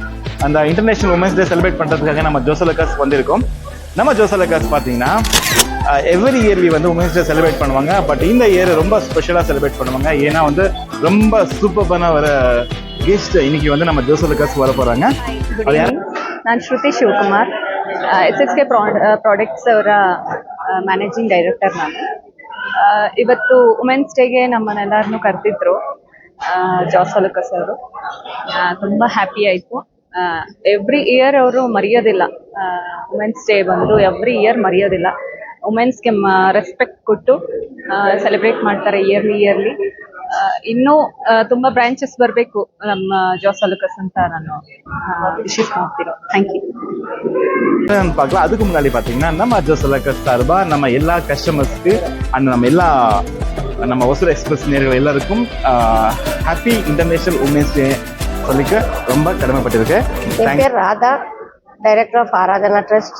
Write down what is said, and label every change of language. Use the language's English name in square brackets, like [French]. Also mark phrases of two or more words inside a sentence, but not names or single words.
[Tamil] அந்த [English] international womens day celebrate [Tamil] பண்ணுறதுக்காக நம்ம ஜோசோலக்காஸ் வந்திருக்கோம். நம்ம ஜோசோலக்காஸ் பார்த்தீங்கன்னா [English] every yearly [Tamil] வந்து [English] womens day celebrate [Tamil] பண்ணுவாங்க. பட் இந்த இயர் ரொம்ப [English] special celebrate [Tamil] பண்ணுவாங்க. ஏன்னா வந்து ரொம்ப சூப்பரான வர கெஸ்ட் இன்னைக்கு வந்து நம்ம ஜோசோலக்காஸ் வர போகிறாங்க. அது யார்? [Kannada] ನಾನು ಶ್ರುತಿ ಶಿವಕುಮಾರ್, SSK ಪ್ರಾಡಕ್ಟ್ಸ್ ಅವರ [English] managing director. [Kannada] ನಾನು ಇವತ್ತು [English] womens day [Kannada] ನಮ್ಮನ್ನೆಲ್ಲರನ್ನೂ ಕರೆದಿದ್ರು ಜೋಸೋಲಕಾಸ್ ಅವರು. ತುಂಬ ಹ್ಯಾಪಿ ಆಯಿತು. [English] every year [Kannada] ಅವರು ಮರೆಯೋದಿಲ್ಲ. [English] womens day [Kannada] ಬಂದು [English] every year [Kannada] ಮರೆಯೋದಿಲ್ಲ. ವುಮೆನ್ಸ್ಗೆ ರೆಸ್ಪೆಕ್ಟ್ ಕೊಟ್ಟು ಸೆಲೆಬ್ರೇಟ್ ಮಾಡ್ತಾರೆ ಇಯರ್ಲಿ. ಇನ್ನೂ ತುಂಬ ಬ್ರಾಂಚಸ್ ಬರಬೇಕು ನಮ್ಮ ஜோசோலக்காஸ் ಅಂತ ನಾನು ವಿಶೇಷ ಮಾಡ್ತೀನಿ. [English] thank you. [Tamil] பார்க்கலாம். அதுக்கு முன்னாடி பார்த்தீங்கன்னா நம்ம ஜோசோலக்காஸ் சார்பாக நம்ம எல்லா [English] customers and [Tamil] நம்ம ஒசூர் எக்ஸ்பிரஸ் நேயர்கள் எல்லாருக்கும் [English] happy international womens day [Tamil] சொல்லிக்க ரொம்ப கடமைப்பட்டிருக்கு. என் பேர் ராதா, [English] director of [Tamil] ஆராதனா ட்ரஸ்ட்.